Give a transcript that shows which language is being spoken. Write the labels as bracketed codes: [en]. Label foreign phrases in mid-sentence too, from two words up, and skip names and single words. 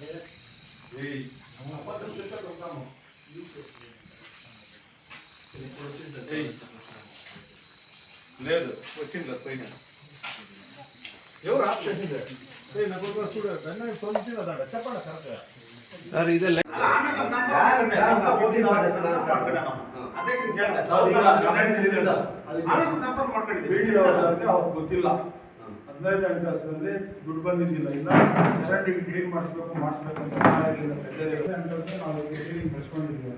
[te] లేదు వచ్చింది పోయినా ఎవరు ఆఫ్ చేసింది చెప్పండి సార్ ఇదే [kn] ಗೊತ್ತಿಲ್ಲ 15 ಗಂಟೆ ಅಷ್ಟರಲ್ಲಿ ದುಡ್ಡು ಬಂದಿದ್ದಿಲ್ಲ. ಇಲ್ಲ ಚರಂಡಿ ಕ್ಲೀನ್ ಮಾಡಿಸ್ಬೇಕಂತ ನಾವು ಕ್ಲೀನಿಂಗ್ ಬೆಳೆಸ್ಕೊಂಡಿದ್ದೀವಿ.